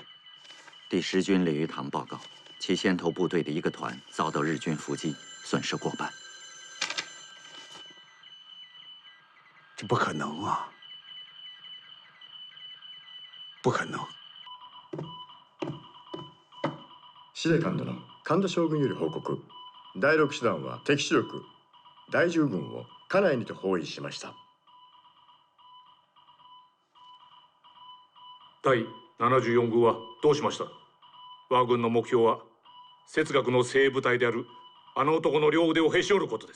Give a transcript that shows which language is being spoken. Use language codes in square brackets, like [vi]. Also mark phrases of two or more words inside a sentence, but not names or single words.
[zh] 第10军李玉堂报告，其先头部队的一个团遭到日军伏击，损失过半。这不可能啊！不可能！ [ja] 司令官殿、神田将軍より報告。第6師団は敵主力第10軍を家内にて包囲しました。第74軍はどうしました？我が軍の目標は哲学の精鋭部隊であるあの男の両腕をへし折ることです。